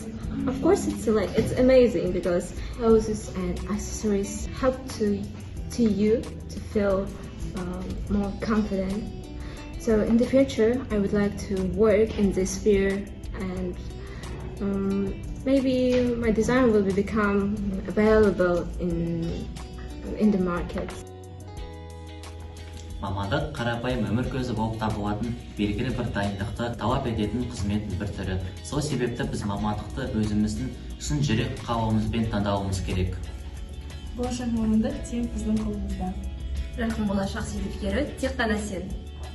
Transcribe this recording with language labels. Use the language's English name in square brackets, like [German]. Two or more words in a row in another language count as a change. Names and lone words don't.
[English] Of course, it's amazing because clothes and accessories help to you to feel more confident. So in the future, I would like to work in this sphere, and maybe my design will become available in the market. [Kazakh] Мамандық қарапайым өмір көзі болып табылатын белгілі бір дайындықты талап ететін қызметтің бір түрі. Сол себепті біз мамандықты өзіміздің шын жүрек қалауымызбен таңдауымыз керек. Болашақ мамандық тек біздің қолымызда. Жарқын болашақ себепкері тек қана сен.